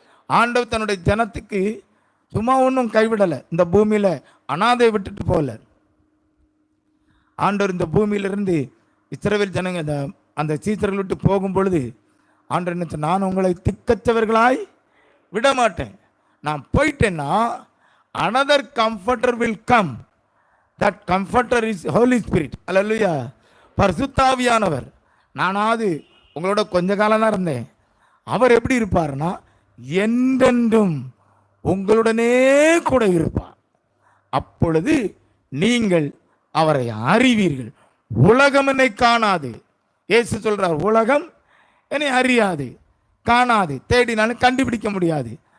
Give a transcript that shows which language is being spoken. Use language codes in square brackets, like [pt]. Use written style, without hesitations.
[ta] ஆண்டவர் தன்னுடைய ஜனத்துக்கு சும்மா ஒன்றும் கைவிடலை. இந்த பூமியில் அனாதை விட்டுட்டு போகல. ஆண்டவர் இந்த பூமியிலிருந்து இஸ்ரவேல் ஜனங்க அந்த சீசர்கள் விட்டு போகும் பொழுது ஆண்டவர் என்ன சொன்னார், நான் உங்களை திக்கற்றவர்களாய் விட மாட்டேன். நான் போயிட்டேன்னா [en] another comforter will come. That comforter is Holy Spirit. [ta] அல்லேலூயா. பரிசுத்தாவியானவர். நானாவது உங்களோட கொஞ்ச காலம் தான் இருந்தேன். அவர் எப்படி இருப்பார்னா என்றென்றும் உங்களுடனே கூட இருப்பார். அப்பொழுது நீங்கள் அவரை அறிவீர்கள். உலகம் என்னை காணாது. இயேசு சொல்றார், உலகம் என்னை அறியாது, காணாது, தேடினாலும் கண்டுபிடிக்க முடியாது.